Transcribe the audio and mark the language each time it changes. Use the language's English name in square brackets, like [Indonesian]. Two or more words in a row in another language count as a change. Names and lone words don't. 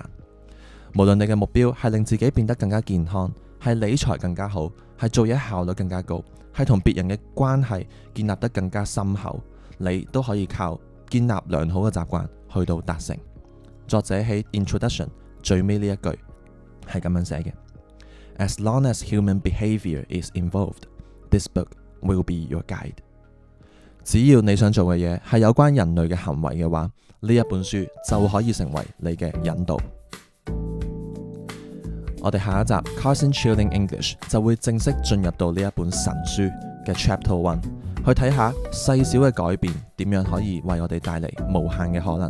[Cantonese] 無論你嘅目標係令自己變得更加健康，係理財更加好，係做嘢效率更加高，係同別人嘅關係建立得更加深厚，你都可以靠建立良好嘅習慣去到達成。作者喺 introduction 最尾呢一句係咁樣寫嘅 ： [English] As long as human behavior is involved, this book will be your guide。 [Cantonese] 只要你想做嘅嘢係有關人類嘅行為嘅話，呢一本書就可以成為你嘅引導。我哋下一集 Carson Chilling English 就會正式進入到呢一本神書嘅 Chapter 1，去睇下細小嘅改變點樣可以為我哋帶嚟無限嘅可能。